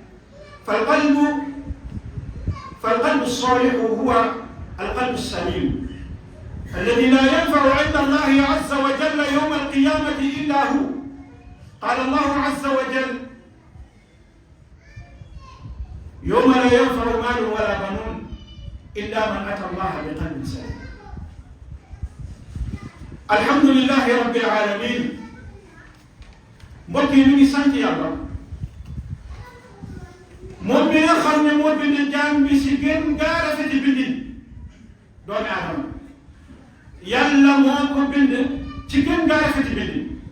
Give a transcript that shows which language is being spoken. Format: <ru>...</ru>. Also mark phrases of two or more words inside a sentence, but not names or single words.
<ar>فالقلب الصالح هو القلب السليم الذي لا ينفع عند الله عز وجل يوم القيامة إلا هو. قال الله عز وجل: يوم لا ينفع مال ولا بنون إلا من أتى الله بقلب سليم. الحمد لله رب العالمين.</ar> <wo>mbokk yi ñu ngi sant yàlla moom mi nga xam ne moo bind jaam bi si gën gaa rafeti bindin doomi aadama. yàlla moo ko bind ci gën gaa rafeti bindin.</wo>